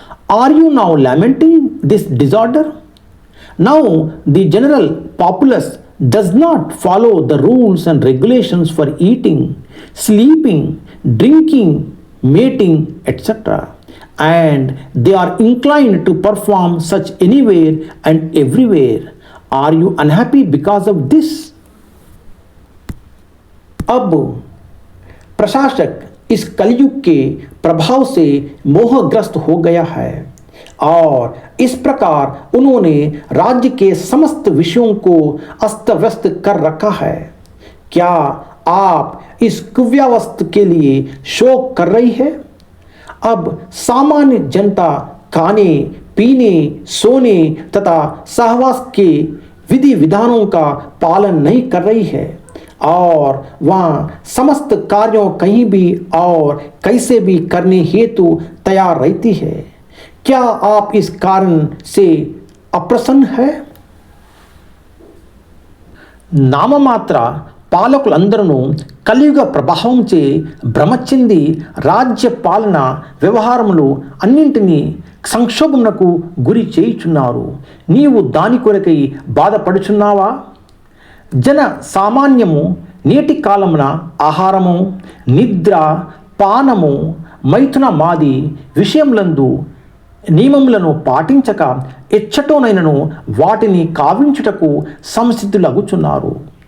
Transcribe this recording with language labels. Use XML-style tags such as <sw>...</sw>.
<en>Are you now lamenting this disorder? Now the general populace does not follow the rules and regulations for eating, sleeping, drinking, mating, etc. and they are inclined to perform such anywhere and everywhere. Are you unhappy because of this?</en> <hi>अब प्रशासक इस कलयुग के प्रभाव से मोहग्रस्त हो गया है और इस प्रकार उन्होंने राज्य के समस्त विषयों को अस्त व्यस्त कर रखा है। क्या आप इस कुव्यवस्था के लिए शोक कर रही है? अब सामान्य जनता खाने पीने सोने तथा सहवास के विधि विधानों का पालन नहीं कर रही है और वहाँ समस्त कार्यों कहीं भी और कैसे भी करने हेतु तैयार रहती है। क्या आप इस कारण से अप्रसन्न है?</hi> <te>నామమాత్ర పాలకులందరూ కలియుగ ప్రభావంచే భ్రమ చెంది రాజ్య పాలన వ్యవహారములు అన్నింటినీ సంక్షోభమునకు గురి చేయుచున్నారు। నీవు దాని కొరకై బాధపడుచున్నావా? జన సామాన్యము నేటి కాలమున ఆహారము నిద్ర పానము మైథున మాది విషయములందు నియమములను పాటించక ఎచ్చటోనైనను వాటిని కావించుటకు సంసిద్ధులగుచున్నారు।</te>